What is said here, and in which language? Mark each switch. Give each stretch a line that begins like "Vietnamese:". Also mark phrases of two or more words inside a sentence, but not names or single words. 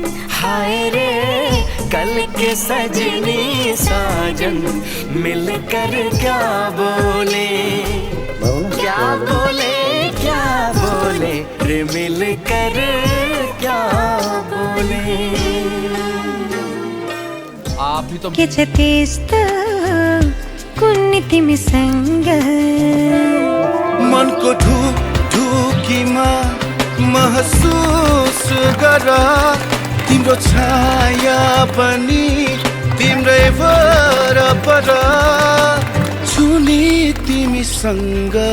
Hindi: हाय रे कल के सजनी साजन, मिलकर क्या बोले क्या बोले क्या बोले रे मिलकर क्या बोले। आप भी तो
Nepali: के छ त्यस्तो कुन्नी तिमीसँग। मनको ढुकी खिड्कीमा महसुस गर तिम्रो छाया पनि तिम्रै वरपर छुने तिमीसँग